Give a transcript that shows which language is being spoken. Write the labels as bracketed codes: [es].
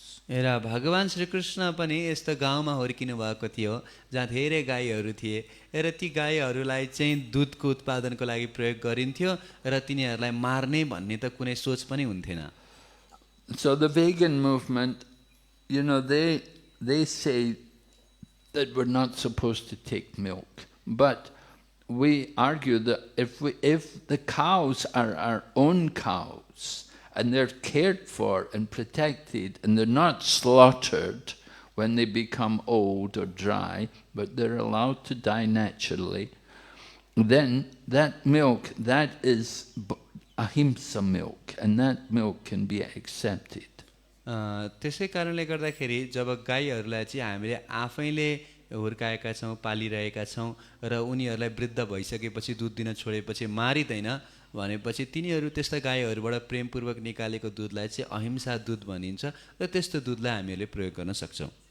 [ne] र भगवान् श्रीकृष्ण पनि यस्तो गाउँमा हुर्किनु भएको थियो जहाँ धेरै गाईहरू थिए र ती गाईहरूलाई चाहिँ दुधको उत्पादनको लागि प्रयोग गरिन्थ्यो र तिनीहरूलाई मार्ने भन्ने त कुनै सोच पनि हुन्थेन. [en] So the vegan movement, you know, they say that we're not supposed to take milk, but we argue that if the cows are our own cows, and they're cared for and protected, and they're not slaughtered when they become old or dry, but they're allowed to die naturally, then that milk, that is ahimsa milk, and that milk can be accepted. [ne] त्यसै कारणले गर्दाखेरि जब गाईहरूलाई चाहिँ हामीले आफैले हुर्काएका छौँ, पालिरहेका छौँ र उनीहरूलाई वृद्ध भइसकेपछि दुध दिन छोडेपछि मारिँदैन भनेपछि तिनीहरू त्यस्ता गाईहरूबाट प्रेमपूर्वक निकालेको दुधलाई चाहिँ अहिंसा दुध भनिन्छ र त्यस्तो दुधलाई हामीहरूले प्रयोग गर्न सक्छौँ.